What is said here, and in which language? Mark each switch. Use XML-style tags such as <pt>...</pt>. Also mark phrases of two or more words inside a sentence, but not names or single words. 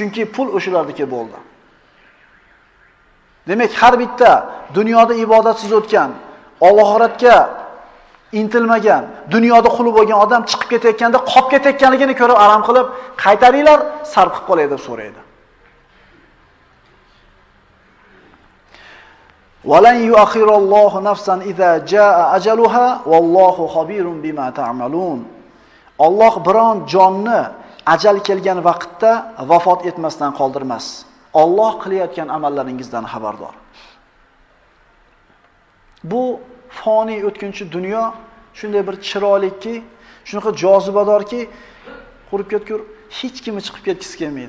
<uz>Chunki pul o'shalardagi bo'ldi. Demak, har bitta dunyoda ibodatsiz o'tgan, oxiratga intilmagan, dunyoda quli bo'lgan odam chiqib ketayotganda qolib ketayotganligini ko'rib alam qilib, qaytaringlar, sarf qilib qolay deb so'raydi.</uz> <ar>ولن يؤخر الله نفسا إذا جاء أجلها والله خبير بما تعملون.</ar> <uz>Alloh biron jonni ajal kelgan vaqtda vafot etmasdan qoldirmas. Alloh qilayotgan amallaringizdan xabardor. Bu foni o'tkinchi dunyo shunday bir chiroylikki, shunaqa jozibadorki, qurib ketgur, hech kimi chiqib ketgisi kelmaydi.</uz>